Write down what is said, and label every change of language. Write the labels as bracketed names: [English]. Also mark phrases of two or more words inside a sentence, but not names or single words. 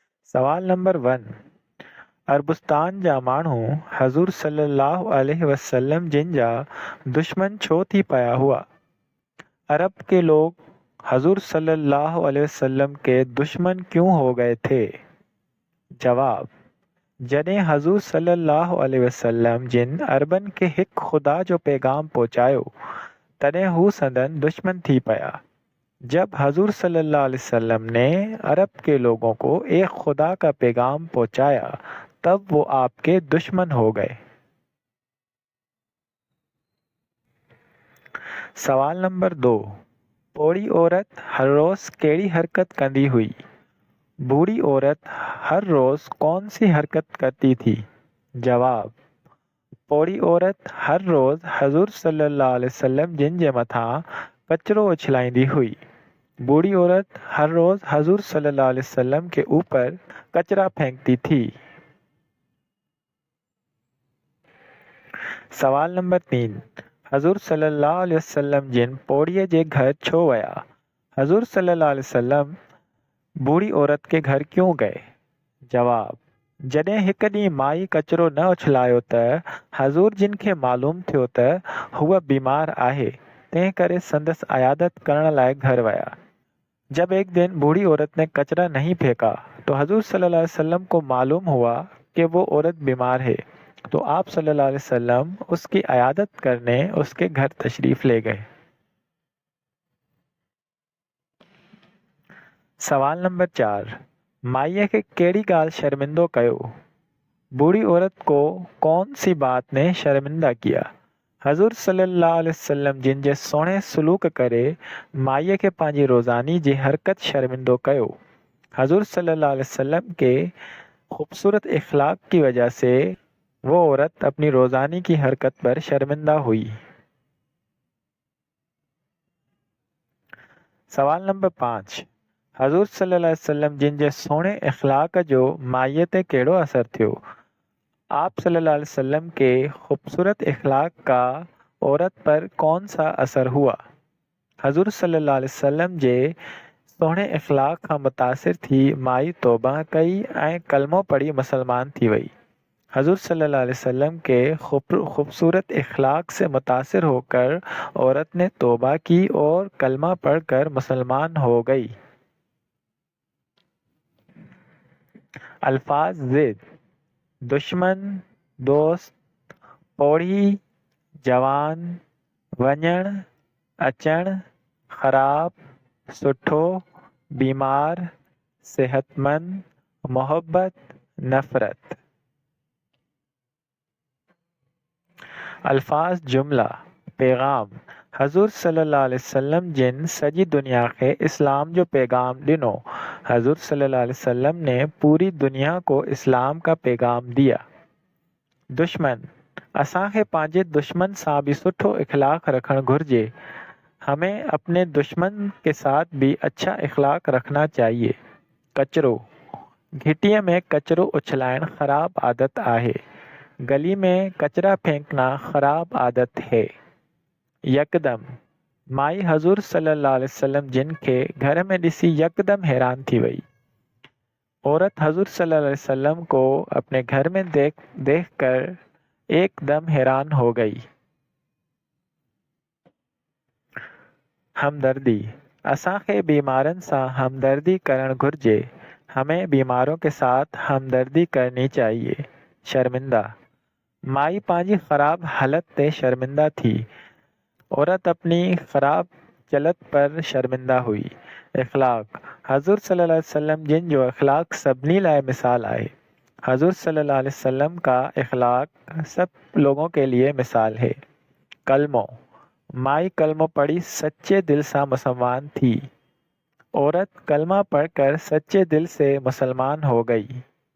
[Sindhi] सवाल नंबर 1। अरबुस्तान जा माण्हू हज़ूर [Arabic] صلى الله عليه وسلم [Sindhi] जिन जा दुश्मन छो थी पिया हुआ? [Urdu] عرب کے لوگ حضور [Arabic] صلى الله عليه وسلم [Urdu] کے دشمن کیوں ہو گئے تھے? [Sindhi] जवाब: जॾहिं हज़ूर [Arabic] صلى الله عليه وسلم [Sindhi] जिन अरबन खे हिक खुदा जो पैगाम पहुंचायो, तॾहिं हू संदन दुश्मन थी पिया। [Urdu] جب حضور [Arabic] صلى الله عليه وسلم [Urdu] نے عرب کے لوگوں کو ایک خدا کا پیغام پہنچایا، تب وہ آپ کے دشمن ہو گئے. [Sindhi] सवाल नंबर 2। पोड़ी औरत हर रोज कहिड़ी हरकत कंदी हुई? [Urdu] بوڑھی عورت ہر روز کون سی حرکت کرتی تھی? [Sindhi] जवाब: पोड़ी औरत हर रोज हज़ूर [Arabic] صلى الله عليه وسلم [Sindhi] जिन जे मथां कचरो उछलाईंदी हुई। [Urdu] بوڑھی عورت ہر روز حضور [Arabic] صلى الله عليه وسلم [Urdu] کے اوپر کچرا پھینکتی تھی. [Sindhi] सवाल नंबर 3। हज़ूर [Arabic] صلى الله عليه وسلم [Sindhi] जिन पोड़ीअ जे घर छो विया? [Urdu] हज़ूर [Arabic] صلى الله عليه وسلم [Urdu] بوڑھی عورت کے گھر کیوں گئے? [Sindhi] जवाब: जॾहिं हिक ॾींहुं माई कचरो न उछलायो त हज़ूर जिन खे मालूम थियो त हूअ बीमार आहे, तंहिं करे संदसि अयादत करण लाइ घर विया। [Urdu] جب ایک دن بوڑھی عورت نے کچرا نہیں پھینکا تو حضور [Arabic] صلى الله عليه وسلم [Urdu] کو معلوم ہوا کہ وہ عورت بیمار ہے، تو آپ [Arabic] صلى الله عليه وسلم [Urdu] اس کی عیادت کرنے اس کے گھر تشریف لے گئے. [Sindhi] सवाल नंबर 4। माईअ खे कहिड़ी ॻाल्हि शर्मिंदो कयो? [Urdu] بوڑھی عورت کو کون سی بات نے شرمندہ کیا? [Sindhi] हज़ूर [Arabic] صلى الله عليه وسلم [Sindhi] जिन जे सोणे सलूक करे माईअ खे पंहिंजी रोज़ानी जी हरकत शर्मिंदो कयो। [Urdu] हज़ूर [Arabic] صلى الله عليه وسلم [Urdu] کے خوبصورت اخلاق کی وجہ سے وہ عورت اپنی روزانی کی حرکت پر شرمندہ ہوئی. [Sindhi] सवाल नंबर 5। हज़ूर [Arabic] صلى الله عليه وسلم [Sindhi] जिन जे सोणे इखलाक जो माईअ ते कहिड़ो असर थियो? [Urdu] आप [Arabic] صلى الله عليه وسلم [Urdu] کے خوبصورت اخلاق کا عورت پر کون سا اثر ہوا? [Sindhi] हज़ूर [Arabic] صلى الله عليه وسلم [Sindhi] जे सोणे इखलाक खां मुतासिर थी माई तौबा कई ऐं कलमो पढ़ी मुसलमान थी वई। [Urdu] हज़ूर [Arabic] صلى الله عليه وسلم [Urdu] کے خوبصورت اخلاق سے متاثر ہو کر عورت نے توبہ کی اور کلمہ پڑھ کر مسلمان ہو گئی. [Sindhi] अल्फाज ज़िद: दुश्मन, दोस्त, पोड़ी, जवान, वञण, अचण, ख़राब, सुठो, बीमार, सेहतमंद, मोहब्बत, नफ़रत। अल्फाज जुमला: पैगाम: हज़ूर [Arabic] صلى الله عليه وسلم [Sindhi] जिन सॼी दुनिया खे इस्लाम जो पैगाम ॾिनो। [Urdu] हज़ूर [Arabic] صلى الله عليه وسلم [Urdu] نے پوری دنیا کو اسلام کا پیغام دیا. [Sindhi] दुश्मन: असांखे पंहिंजे दुश्मन सां भी सुठो इखलाक रखण घुर्जे। [Urdu] ہمیں اپنے دشمن کے ساتھ بھی اچھا اخلاق رکھنا چاہیے. [Sindhi] कचरो: घिटीअ में कचरो उछलाइण ख़राब आदत आहे। [Urdu] گلی میں کچرا پھینکنا خراب عادت ہے. [Sindhi] यकदम: माई हज़ूर [Arabic] صلى الله عليه وسلم [Sindhi] जिन खे घर में ॾिसी यकदम हैरान थी वई। [Urdu] عورت حضور [Arabic] صلى الله عليه وسلم [Urdu] کو اپنے گھر میں دیکھ کر ایکدم حیران ہو گئی. [Sindhi] हमदर्दी: असांखे बीमारनि सां हमदर्दी करण घुर्जे। [Urdu] ہمیں بیماروں کے ساتھ ہمدردی کرنی چاہیے. [Sindhi] शर्मिंदा: माई पंहिंजी ख़राब हालत ते शर्मिंदा थी। [Urdu] عورت اپنی خراب چلت پر شرمندہ ہوئی. [Sindhi] इखलाक: हज़ूर [Arabic] صلى الله عليه وسلم [Sindhi] जिन जो इखलाक सभिनी लाइ मिसाल आहे। [Urdu] हज़ूर [Arabic] صلى الله عليه وسلم [Urdu] کا اخلاق سب لوگوں کے لیے مثال ہے. [Sindhi] कलमो: माई कलमो पढ़ी [Urdu] سچے دل سے [Sindhi] मुसलमान थी। [Urdu] عورت کلمہ پڑھ کر سچے دل سے مسلمان ہو گئی.